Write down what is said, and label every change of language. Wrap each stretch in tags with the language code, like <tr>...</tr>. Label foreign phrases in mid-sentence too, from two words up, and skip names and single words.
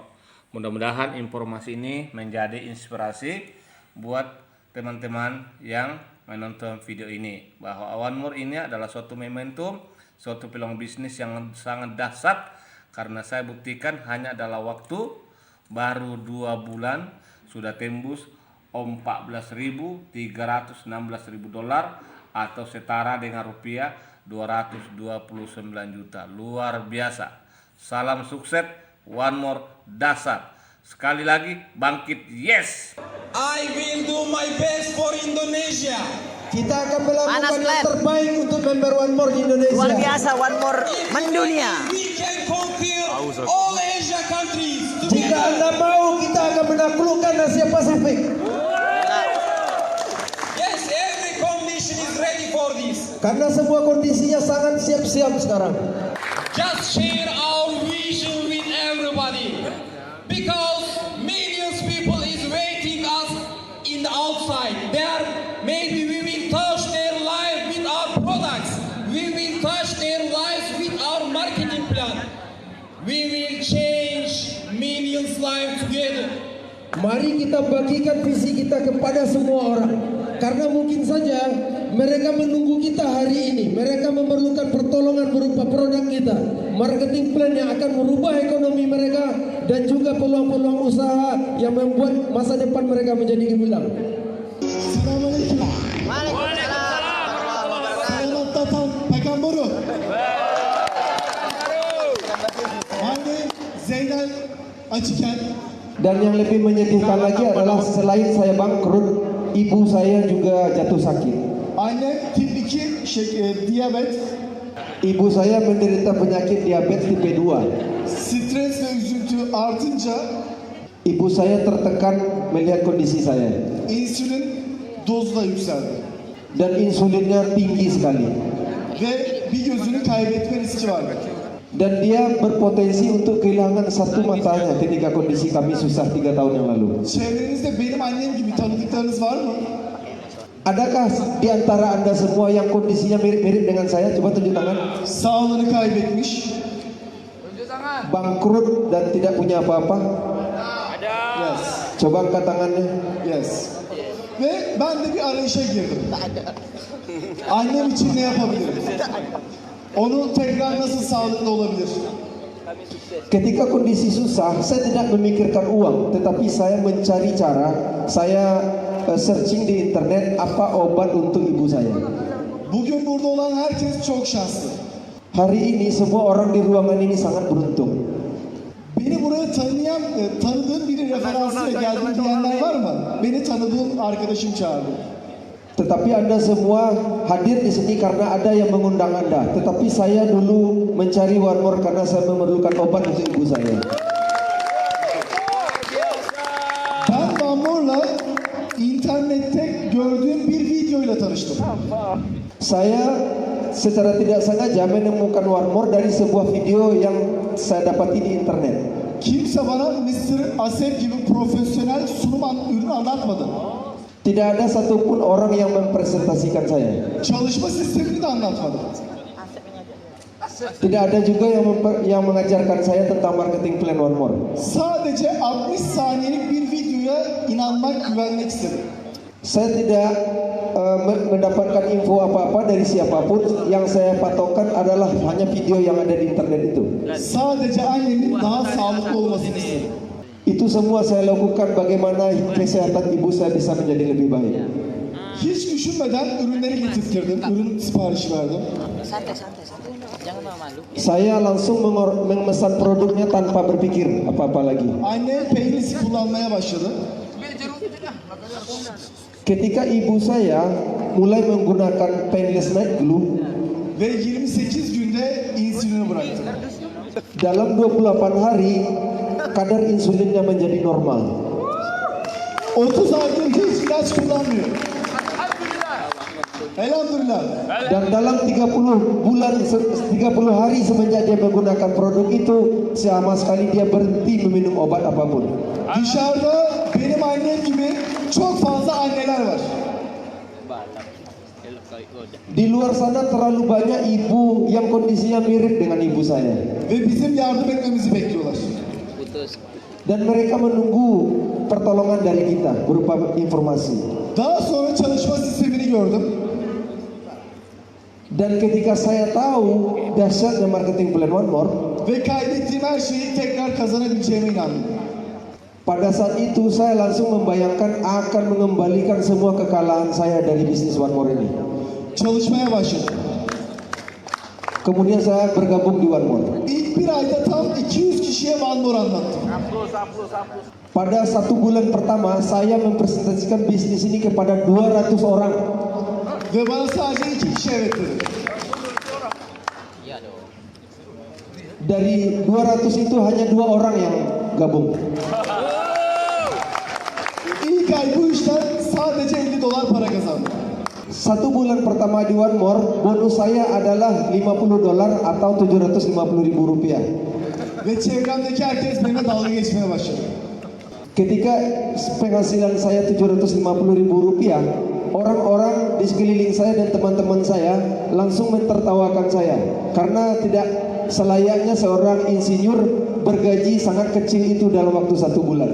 <id>Mudah-mudahan informasi ini menjadi inspirasi buat teman-teman yang menonton video ini, bahwa One More ini adalah suatu momentum, suatu peluang bisnis yang sangat dahsyat, karena saya buktikan hanya adalah waktu baru 2 bulan sudah tembus $14.316.000 atau setara dengan rupiah 229 juta. Luar biasa. Salam sukses, One More dahsyat. Sekali lagi bangkit, yes.</id> <en>I will do my best for Indonesia.</en> <id>Kita akan melakukan yang terbaik untuk member One More di Indonesia. Luar biasa, One More mendunia.</id> <en>We can conquer all Asia countries.</en> <id>Jika Anda mau, kita akan menaklukkan Asia Pasifik.</id> <en>Yes, every condition is ready for this.</en> <id>Karena semua kondisinya sangat siap-siap sekarang.</id> <en>Just share our vision with everybody, because millions people is waiting us in the outside. There, maybe we will touch their life with our products. We will touch their lives with our marketing plan. We will change millions lives together.</en> <id>Mari kita bagikan visi kita kepada semua orang. Karena mungkin saja mereka menunggu kita hari ini. Mereka memerlukan pertolongan berupa produk kita,</id> <en>marketing plan</en> <id>yang akan merubah ekonomi mereka, dan juga peluang-peluang usaha yang membuat masa depan mereka menjadi gemilang. Assalamualaikum. Selamat datang Pekanbaru.</id> <tr>Anne Zeynel Açıken.</tr> <id>Dan yang lebih menyedihkan lagi adalah selain saya bangkrut, ibu saya juga jatuh sakit.</id> <tr>Annem tip 2 diyabet,</tr> <id>Ibu saya menderita penyakit diabetes tipe 2.</id> <tr>stres ve üzüntü artınca</tr> <id>Ibu saya tertekan melihat kondisi saya.</id> <tr>insülin dozu da yükseldi.</tr> <id>Dan insulinnya tinggi sekali.</id> <tr>Ve bir gözünü kaybetme riski var.</tr> <id>Dan dia berpotensi untuk kehilangan satu matanya ketika kondisi kami susah 3 tahun yang lalu.</id> <tr>Çevrenizde benim annem gibi tanıdıklarınız var mı?</tr> <id>Adakah di antara Anda semua yang kondisinya mirip-mirip dengan saya? Coba tunjuk tangan.</id> <tr>Sağlığını kaybetmiş.</tr> <id>Bangkrut dan tidak punya apa-apa. Yes. Coba angkat tangannya. Yes.</id> <tr>Ve ben de bir arayışa girdim. Annem için ne yapabilirim? Onu tekrar nasıl sağlıklı olabilir?</tr> <id>Ketika kondisi susah, saya tidak memikirkan uang, tetapi saya mencari cara. Saya searching di internet apa obat untuk ibu saya.</id> <tr>Bugün burada olan herkes çok şanslı.</tr> <id>Hari ini semua orang di ruangan ini sangat beruntung.</id> <tr>Beni buraya tanıdığım biri referansıyla geldim diyenler var mı? Beni tanıdığım arkadaşım çağırdı.</tr> <id>Tetapi Anda semua hadir di sini karena ada yang mengundang Anda. Tetapi saya dulu mencari One More karena saya memerlukan obat untuk ibu saya.</id> <tr>Ben One More'la internette gördüğüm bir videoyla tanıştım.</tr> <id>Saya secara tidak sengaja menemukan One More dari sebuah video yang saya dapati di internet.</id> <tr>Kimse bana Mr. Asep gibi profesyonel ürün anlatmadı.</tr> <id>Tidak ada satupun orang yang mempresentasikan saya.</id> <tr>Çalışma sistemini de anlatmadı.</tr> <id>Tidak ada juga yang mengajarkan saya tentang</id> <en>marketing plan</en> <id>One More.</id> <tr>Sadece 60 saniyelik bir videoya inanmak, güvenmek istedim.</tr> <id>Saya tidak mendapatkan info apa-apa dari siapapun. Yang saya patokkan adalah hanya video yang ada di internet itu.</id> <tr>Sadece annemin daha sağlıklı olmasını istedim.</tr> <id>Itu semua saya lakukan bagaimana kesehatan ibu saya bisa menjadi lebih baik.</id> <tr>Hiç düşünmeden ürünleri getirttirdim. Ürün siparişi verdim.</tr> <id>Santai. Jangan malu. Saya langsung memesan produknya tanpa berpikir apa-apa lagi.</id> <tr>Annem peynisi kullanmaya başladı.</tr> <id>Ketika ibu saya mulai menggunakan painless night glue,</id> <tr>Ve 28 günde insülini bıraktı.</tr> <id>dalam 28 hari kadar insulinnya menjadi normal.</id> <tr>30 aydır hiç ilaç kullanmıyor. Elhamdülillah.</tr> <id>Dan dalam 30 hari semenjak dia menggunakan produk itu, sama sekali dia berhenti meminum obat apapun.</id> <tr>Dışarıda benim annem gibi çok fazla anneler var.</tr> <id>Di luar sana terlalu banyak ibu yang kondisinya mirip dengan ibu saya.</id> <tr>Ve bizim yardım etmemizi bekliyorlar.</tr> <id>Dan mereka menunggu pertolongan dari kita berupa informasi.</id> <tr>Daha sonra çalışma sistemini gördüm.</tr> <id>Dan ketika saya tahu dahsyatnya</id> <en>marketing plan</en> <id>One More,</id> <tr>Ve kaybettiğim her şeyi tekrar kazanabileceğime inandım.</tr> <id>pada saat itu saya langsung membayangkan akan mengembalikan semua kekalahan saya dari bisnis One More ini.</id> <tr>Çalışmaya başladım.</tr> <id>Kemudian saya bergabung di One More.</id> <tr>İlk bir ayda tam 200 kişiye One More anlattım.</tr> <id>Pada 1 bulan pertama saya mempresentasikan bisnis ini kepada 200 orang.</id> <tr>Ve bana sadece 2 kişi evet dedi.</tr> <id>Dari 200 itu hanya 2 orang yang gabung.</id> <tr>İlk ay bu işten sadece $50 para kazandım.</tr> <id>1 bulan pertama di One More, bonus saya adalah $50 atau 750 ribu rupiah.</id> <tr>Ve çevremdeki herkes benimle dalga geçmeye başladı.</tr> <id>Ketika penghasilan saya 750 ribu rupiah, orang-orang di sekeliling saya dan teman-teman saya langsung mentertawakan saya karena tidak selayaknya seorang insinyur bergaji sangat kecil itu dalam waktu 1 bulan.</id>